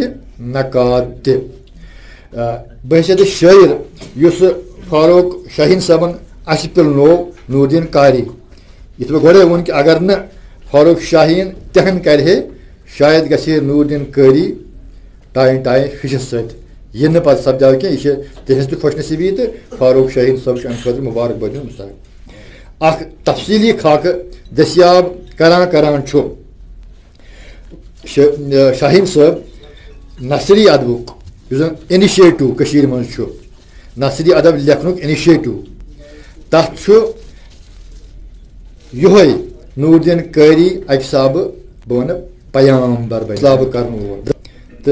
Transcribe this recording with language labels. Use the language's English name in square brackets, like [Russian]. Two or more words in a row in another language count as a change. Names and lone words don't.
[Kashmiri] نقاد تہِ بحثیتہِ شٲعر یُس فاروق شاہین صٲبن اسہِ پِلنوو نور الدین قاری یِتھ پٲٹھۍ گۄڈے ووٚن کہِ اگر نہٕ فاروق شاہین تہن کرے شاید گژھِ نور الدین قاری ٹائن فشس ست یہ نہ پتہ سپداو کی یہ تہذ تہ خوش نصیبی تو فاروق شاہین صٲب چھُ امہِ خٲطرٕ مُبارک باد مستحق اکھ تفصیلی خاکہ دستیاب کران چھُ شاہین صٲب نثری ادبُک یُس زن انِشیٹِو کٔشیٖرِ منٛز چھُ نثری ادب لیکھنُک انِشیٹِو تتھ چھُ یِہوے نور الدین قاری اکہِ حسابہٕ بہٕ وَنہٕ پیام درباب کرن وول تو